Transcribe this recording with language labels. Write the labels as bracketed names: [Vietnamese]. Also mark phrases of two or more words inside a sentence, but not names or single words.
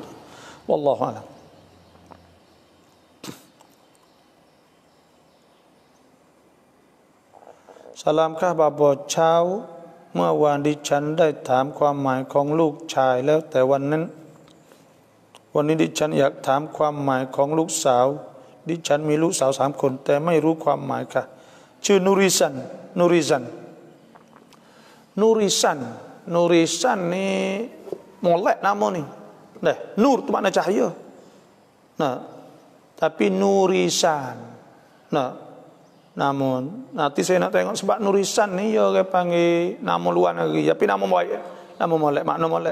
[Arabic] والله أعلم. [Thai] Salamkah บาบอเช้าเมื่อวานดิฉันได้ถามความหมายของลูกชายแล้วแต่วันนี้ดิฉันอยากถามความหมายของลูกสาวดิฉันมีลูกสาว3 คนแต่ไม่รู้ความหมายค่ะชื่อนูริซัน [Malay] ni molek nama ni. Nur tu makna cahaya. Tapi Nurisan. Namun nanti saya nak tengok sebab Nurisan ni dia orang panggil nama luar negeri, tapi nama baik, nama molek, makna molek.